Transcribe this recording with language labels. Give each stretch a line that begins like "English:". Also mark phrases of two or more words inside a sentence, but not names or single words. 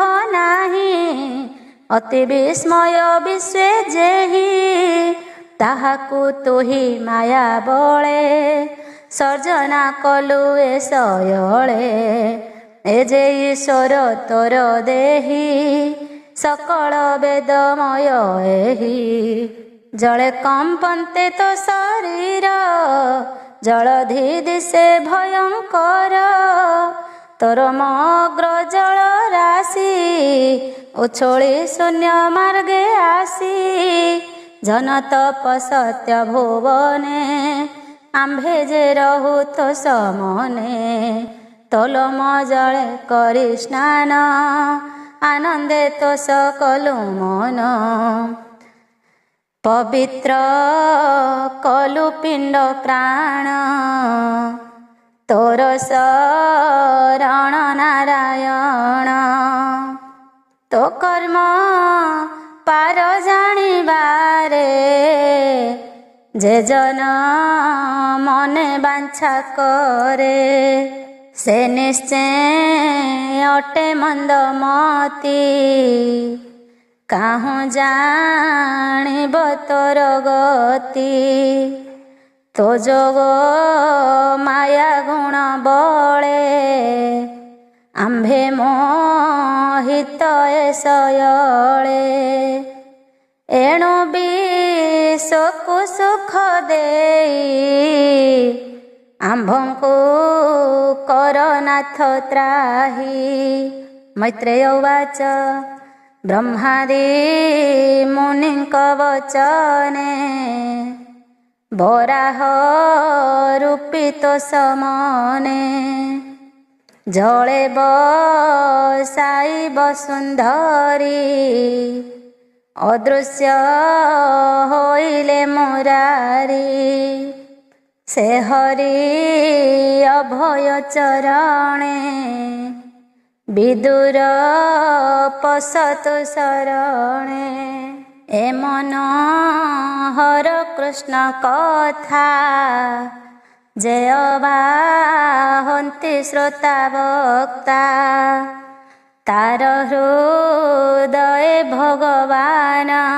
Odia: ନାହିଁ ଅତି ବିସ୍ମୟ ବିଶ୍ୱେ ଯେହି ତାହାକୁ ତୁହି ମାୟା ବଳେ ସର୍ଜନା କଲୁ ଏ ସୟଳେ ଏ ଯେ ଈଶ୍ୱର ତୋର ଦେହି ସକଳ ବେଦମୟ ଏହି ଜଳେ କମ୍ପନ୍ତେ ତୋ ଶରୀର ଜଳଧି ଦିଶେ ଭୟଙ୍କର ତୋର ମଗ୍ର ଜଳ ରାଶି ଉଛୋଳି ଶୂନ୍ୟ ମାର୍ଗେ ଆସି ଜନ ତପସତ୍ୟ ଭୁବନେ ଆମ୍ଭେ ଯେ ରହୁ ତୋ ସମନେ ତୋଲମ ଜଳେ କରି ସ୍ନାନ ଆନନ୍ଦେ ତୋ ସକଳୁ ମନ ପବିତ୍ର କଲୁ ପିଣ୍ଡ ପ୍ରାଣ ତୋର ଶରଣ ନାରାୟଣ ତୋ କର୍ମ ପାର ଜାଣିବାରେ ଯେ ଜନ ମନେ ବାଞ୍ଛା କରେ ସେ ନିଶ୍ଚୟ ଅଟେ ମନ୍ଦମତୀ କାହୁଁ ଜାଣିବ ତୋର ଗତି ତୋ ଯୋଗ ମାୟା ଗୁଣ ବଳେ ଆମ୍ଭେ ମୋହିତ ସୟଳେ ଏଣୁ ବିଶ୍ୱକୁ ସୁଖ ଦେଇ ଆମ୍ଭଙ୍କୁ କରନାଥ ତ୍ରାହି ମୈତ୍ରେୟ ଉବାଚ ବ୍ରହ୍ମାଦି ମୁନିଙ୍କ ବଚନେ ବରାହ ରୂପିତୋ ସମନେ ଜଳେ ବସାଇ ବସୁନ୍ଧରୀ ଅଦୃଶ୍ୟ ହୋଇଲେ ମୁରାରୀ ସେ ହରି ଅଭୟ ଚରଣେ ବିଦୁର ପସତୁ ଶରଣେ ଏ ମନ ହର କୃଷ୍ଣ କଥା ଜୟ ବାହନ୍ତି ଶ୍ରୋତା ବକ୍ତା ତାର ହୃଦୟ ଭଗବାନ